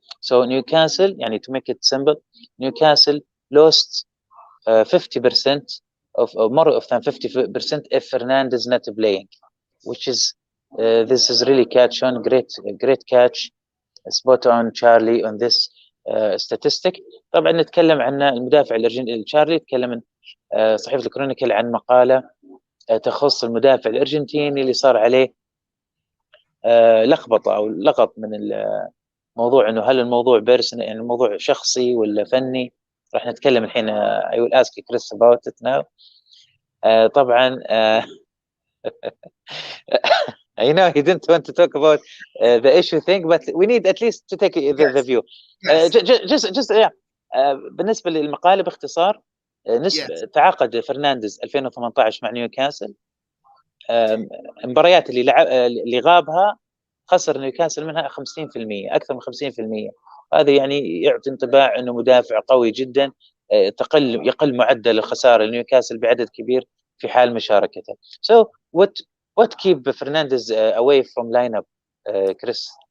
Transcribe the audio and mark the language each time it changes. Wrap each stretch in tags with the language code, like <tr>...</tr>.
<en>So Newcastle, يعني to make it simple, Newcastle lost 50% of more than 50% if Fernandez not playing, which is this is really catch on, great catch, spot on Charlie on this statistic.</en> <ar>طبعا نتكلم عن المدافع الارجنتيني تشارلي، تكلم صحيفة الكرونيكل عن مقالة تخص المدافع الارجنتيني اللي صار عليه لخبطة او لغط من الموضوع، انه هل الموضوع بيرسونال يعني الموضوع شخصي ولا فني. راح نتكلم الحين</ar> <en>I will ask Chris about it now.</en> <ar>طبعا</ar> <en>I know he didn't want to talk about the issue thing, but we need at least to take the view. Just yeah.</en> <ar>بالنسبة للمقالة باختصار، تعاقد فرنانديز 2018 مع نيوكاسل. المباريات اللي غابها خسر نيوكاسل منها 50%، أكثر من 50%. هذا يعني يعطي انطباع أنه مدافع قوي جدا، يقل معدل الخسارة لنيوكاسل بعدد كبير في حال مشاركته.</ar> <en>So what keep Fernandez away from lineup, Chris?</en>